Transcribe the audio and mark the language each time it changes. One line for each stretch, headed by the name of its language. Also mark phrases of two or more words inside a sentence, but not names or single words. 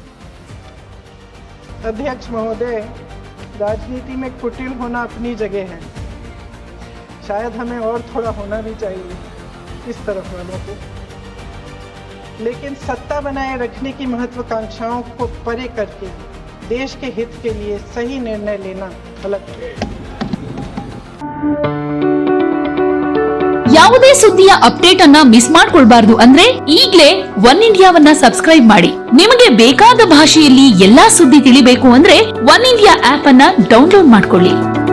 Hindi: अध्यक्ष महोदय, राजनीति में कुटिल होना अपनी जगह है, शायद हमें और थोड़ा होना भी चाहिए इस तरफ वालों को, लेकिन सत्ता बनाए रखने की महत्वाकांक्षाओं को परे करके देश के हित के लिए सही निर्णय लेना अलग है।
Kannada: ಯಾವುದೇ ಸುದ್ದಿಯ ಅಪ್ಡೇಟ್ ಅನ್ನ ಮಿಸ್ ಮಾಡ್ಕೊಳ್ಬಾರ್ದು ಅಂದ್ರೆ ಈಗಲೇ ಒನ್ ಇಂಡಿಯಾವನ್ನ ಸಬ್ಸ್ಕ್ರೈಬ್ ಮಾಡಿ. ನಿಮಗೆ ಬೇಕಾದ ಭಾಷೆಯಲ್ಲಿ ಎಲ್ಲಾ ಸುದ್ದಿ ತಿಳಿಬೇಕು ಅಂದ್ರೆ ಒನ್ ಇಂಡಿಯಾ ಆಪ್ ಅನ್ನ ಡೌನ್ಲೋಡ್ ಮಾಡ್ಕೊಳ್ಳಿ.